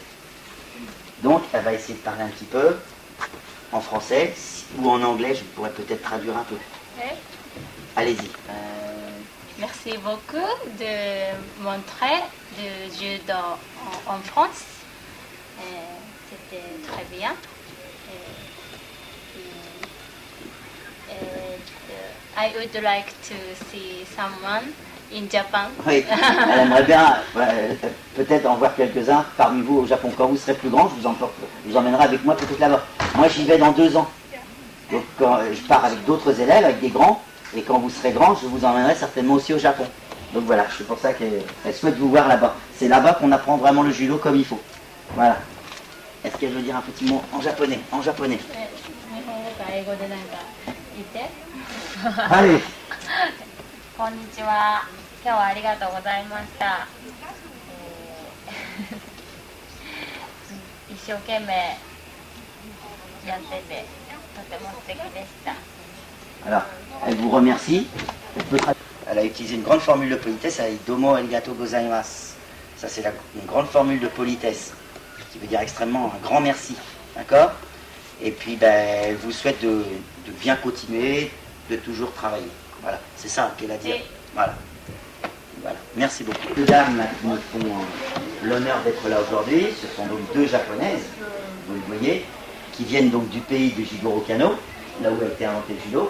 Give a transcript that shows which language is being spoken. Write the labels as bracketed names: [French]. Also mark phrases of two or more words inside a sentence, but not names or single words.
[French] Donc elle va essayer de parler un petit peu en français ou en anglais, je pourrais peut-être traduire un peu. Oui. Allez-y. Merci beaucoup de montrer le judo en France. C'était très bien. [English] I would like to see someone in Japan. [French] Oui, elle aimerait bien peut-être en voir quelques-uns parmi vous au Japon. Quand vous serez plus grand, je vous emmènerai avec moi peut-être là-bas. Moi j'y vais dans 2 ans. Donc quand je pars avec d'autres élèves, avec des grands, et quand vous serez grand, je vous emmènerai certainement aussi au Japon. Donc voilà, c'est pour ça qu'elle souhaite vous voir là-bas. C'est là-bas qu'on apprend vraiment le judo comme il faut. Voilà. Est-ce qu'elle veut dire un petit mot en japonais? En japonais. Allez. [Japanese] こんにちは。今日はありがとうございました。一生懸命やっててとても素敵でした。 [French] Alors, elle vous remercie. Elle a utilisé une grande formule de politesse, elle a dit [Japanese] どうもありがとうございます. [French] Ça, c'est une grande formule de politesse, qui veut dire extrêmement un grand merci. D'accord? Et puis, elle vous souhaite de bien continuer, de toujours travailler. Voilà, c'est ça qu'elle a dit. Voilà. Voilà. Merci beaucoup. Deux dames qui me font l'honneur d'être là aujourd'hui, ce sont donc 2 japonaises, vous le voyez, qui viennent donc du pays de Jigoro Kano, là où a été inventé le judo.